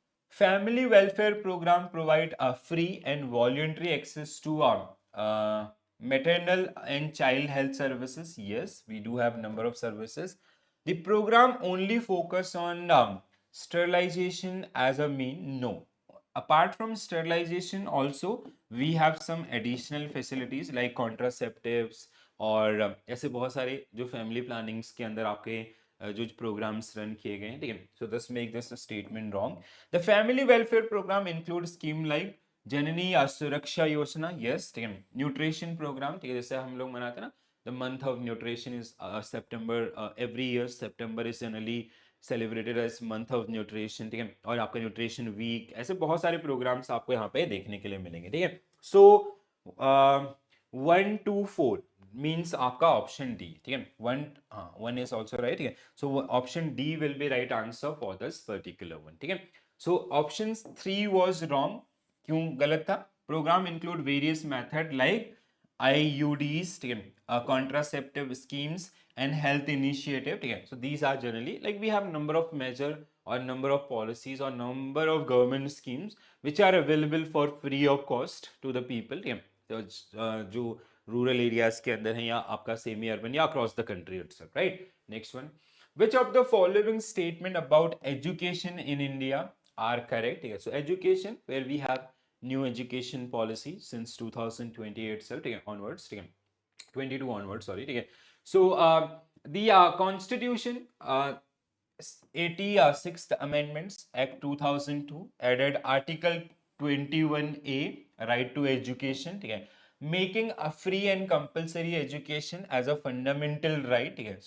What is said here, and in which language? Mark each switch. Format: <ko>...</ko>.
<en>Family welfare program provide a free and voluntary access to maternal and child health services. Yes, we do have number of services. The program only focus on sterilization as a mean? No. Apart from sterilization, also we have some additional facilities like contraceptives</en> <hi>और ऐसे बहुत सारे जो family plannings के अंदर आपके जो programmes run किए गए हैं, ठीक है.</hi> <en>So this make this statement wrong. The family welfare programme include scheme like Janani Suraksha Yojana.</en> <hi>यस, ठीक है.</hi> <en>nutrition programme,</en> <hi>ठीक है, जैसे हम लोग मनाते हैं ना,</hi> <en>The month of nutrition is September. Every year September is generally celebrated as month of nutrition,</en> <hi>ठीक है. और आपका न्यूट्रिशन वीक, ऐसे बहुत सारे प्रोग्राम्स आपको यहाँ पे देखने के लिए मिलेंगे, ठीक है.</hi> <en>so 1 2 4 means आपका option D,</en> <hi>ठीक है.</hi> <en>1 is also right, ठीक है. So option D will be right answer for this particular one,</en> <hi>ठीक है.</hi> <en>So option 3 was wrong.</en> <hi>क्यों गलत था?</hi> <en>programme include various method like IUDs,</en> <hi>ठीक है,</hi> <en>contraceptive schemes and health initiative, ठीक है. So these are generally like we have number of measure or number of policies or number of government schemes which are available for free of cost to the people, ठीक है.</en> <hi>तो जो rural areas के अंदर है या आपका semi urban या</hi> <en>Across the country itself, right. Next one. Which of the following statement about education in India are correct?</en> <hi>ठीक है.</hi> <en>So education, where we have new education policy since 2028 itself,</en> <hi>ठीक है,</hi> <en>onwards, ठीक है, 22 onwards, sorry, ठीक है. So the constitution 86th amendments act 2002 added article 21A, right to education,</en> <hi>ठीक है,</hi> <en>making a free and compulsory education as a fundamental right, ठीक है.</en>